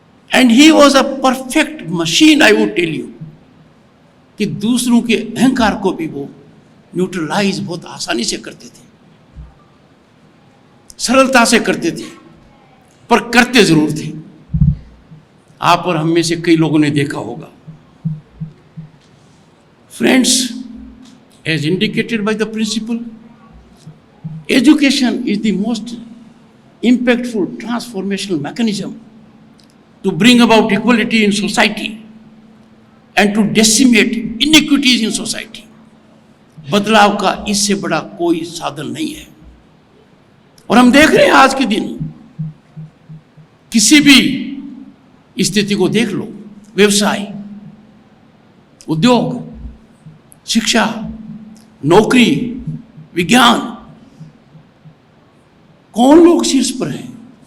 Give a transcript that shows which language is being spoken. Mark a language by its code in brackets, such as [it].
[en] and he was a perfect machine, I would tell you, [hi] कि दूसरों के अहंकार को भी वो न्यूट्रलाइज बहुत आसानी से करते थे, सरलता से करते थे, पर करते जरूर थे। आप और हम में से कई लोगों ने देखा होगा। [en] Friends, as indicated by the principle, education is the most impactful transformational mechanism to bring about equality in society and to decimate inequities in society. [hi] बदलाव का इससे बड़ा कोई साधन नहीं है। और हम देख रहे हैं आज के दिन, किसी भी स्थिति को देख लो, व्यवसाय, उद्योग, शिक्षा, नौकरी, विज्ञान, कौन लोग शीर्ष पर हैं?